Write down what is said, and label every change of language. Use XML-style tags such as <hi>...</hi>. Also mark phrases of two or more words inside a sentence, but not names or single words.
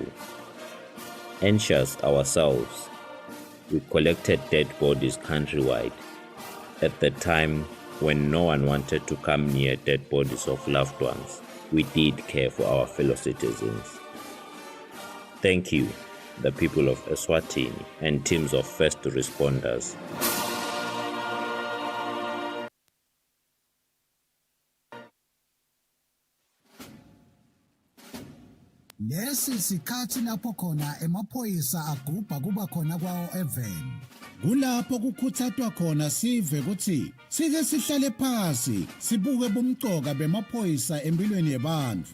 <en>Anxious ourselves, we collected dead bodies countrywide. At the time when no one wanted to come near dead bodies of loved ones, we did care for our fellow citizens. Thank you, the people of Eswatini and teams of first responders.</en> <ss>Lesi sikhathi lapho khona emaphoyisa agubha kuba khona kwawo eveni. Kulapho kukhuthathwa khona sive ukuthi sike sihlale phansi sibuke bumcoka bemaphoyisa empilweni yabantu.</ss>